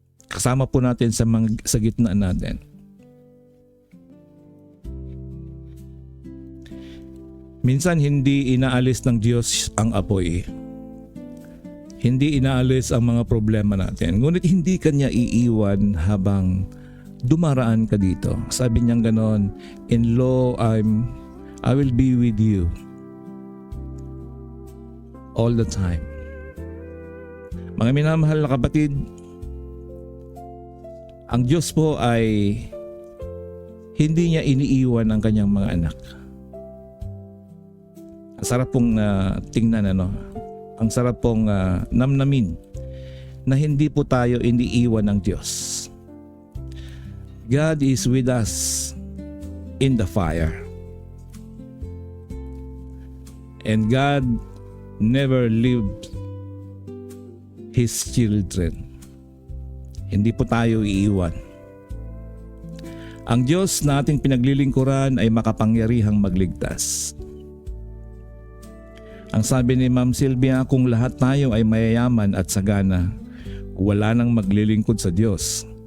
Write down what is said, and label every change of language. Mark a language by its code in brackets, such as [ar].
[tl] Kasama po natin sa gitna natin. Minsan hindi inaalis ng Diyos ang apoy. Hindi inaalis ang mga problema natin. Ngunit hindi kanya iiwan habang dumaraan ka dito. Sabi niya ganon, [en] "In lo, I will be with you all the time." [tl] Mga minamahal na kapatid, ang Diyos po ay hindi niya iniiwan ang kanyang mga anak. Ang sarap pong tingnan, ano? Ang sarap pong namnamin na hindi po tayo iniiwan ng Diyos. [en] God is with us in the fire. And God never leaves His children. [tl] Hindi po tayo iiwan. Ang Diyos na ating pinaglilingkuran ay makapangyarihang magligtas. Ang sabi ni Ma'am Sylvia, kung lahat tayo ay mayayaman at sagana, wala nang maglilingkod sa Diyos.